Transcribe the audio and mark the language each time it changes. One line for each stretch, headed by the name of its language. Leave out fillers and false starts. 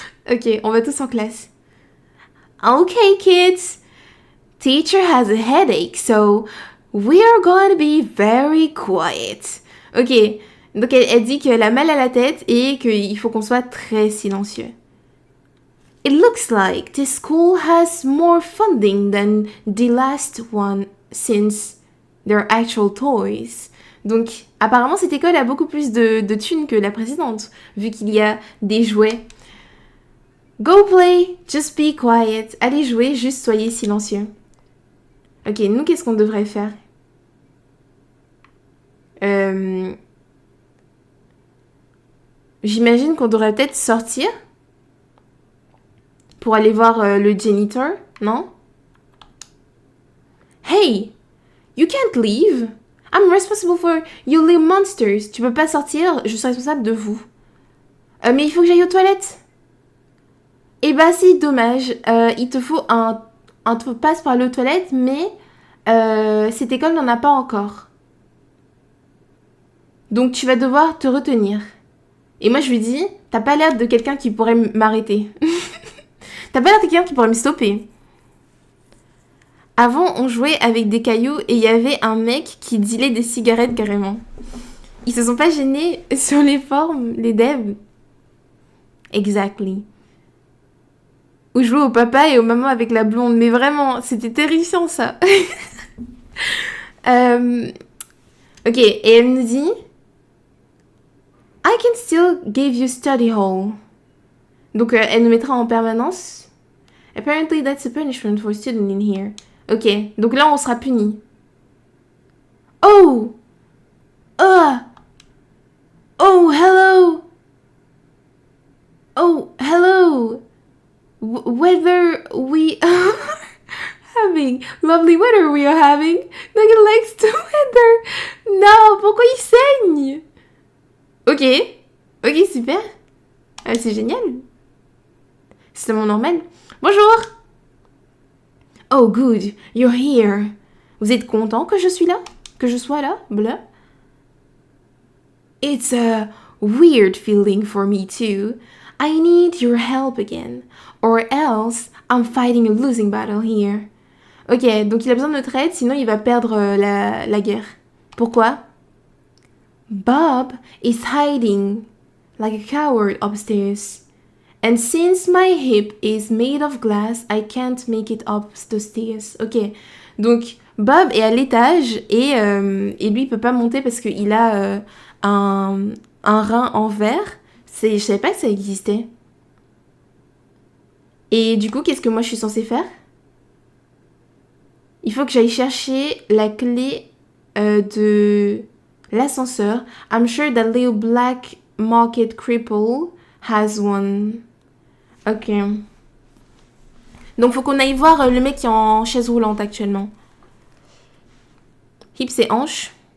French: Ok, on va tous en classe.
English: Okay, kids. Teacher has a headache, so we are going to be very quiet.
French: Ok, donc elle dit qu'elle a mal à la tête et qu'il faut qu'on soit très silencieux.
English: It looks like this school has more funding than the last one since their actual toys.
French: Donc, apparemment, cette école a beaucoup plus de thunes que la précédente, vu qu'il y a des jouets.
English: Go play, just be quiet.
French: Allez jouer, juste soyez silencieux. Ok, nous, qu'est-ce qu'on devrait faire? J'imagine qu'on devrait peut-être sortir pour aller voir le janitor, non?
English: Hey, you can't leave. I'm responsible for you little monsters.
French: Tu peux pas sortir, je suis responsable de vous. Mais il faut que j'aille aux toilettes. Eh bah si, dommage. Il te faut un passe pour aller aux toilettes, mais cette école n'en a pas encore. Donc tu vas devoir te retenir. Et moi je lui dis, t'as pas l'air de quelqu'un qui pourrait m'arrêter. T'as pas l'air de quelqu'un qui pourrait me stopper. Avant, on jouait avec des cailloux et il y avait un mec qui dealait des cigarettes carrément. Ils se sont pas gênés sur les formes, les devs.
English: Exactly.
French: Ou jouer au papa et aux mamans avec la blonde. Mais vraiment, c'était terrifiant ça. Ok, et elle nous dit...
English: I can still give you study hall.
French: Donc, elle nous mettra en permanence.
English: Apparently, that's a punishment for a student in here.
French: Ok, donc là, on sera puni. Oh!
English: Oh, hello! Oh, hello! Weather we are having. Lovely weather we are having. Nugget likes the weather.
French: Non, pourquoi il saigne? Ok. Ok, super. C'est génial. C'est tellement normal. Bonjour.
English: Oh, good. You're here.
French: Vous êtes content que je suis là? Que je sois là? Blah.
English: It's a weird feeling for me too. I need your help again. Or else I'm fighting a losing battle here.
French: Ok, donc il a besoin de notre aide, sinon il va perdre la guerre. Pourquoi?
English: Bob is hiding like a coward upstairs. And since my hip is made of glass, I can't make it up the stairs.
French: Ok, donc Bob est à l'étage et lui il peut pas monter parce qu'il a un rein en verre. Je savais pas que ça existait. Et du coup, qu'est-ce que moi je suis censée faire? Il faut que j'aille chercher la clé de l'ascenseur.
English: I'm sure that little black market cripple has one. Ok.
French: Donc faut qu'on aille voir le mec qui est en chaise roulante actuellement. Hips et hanches.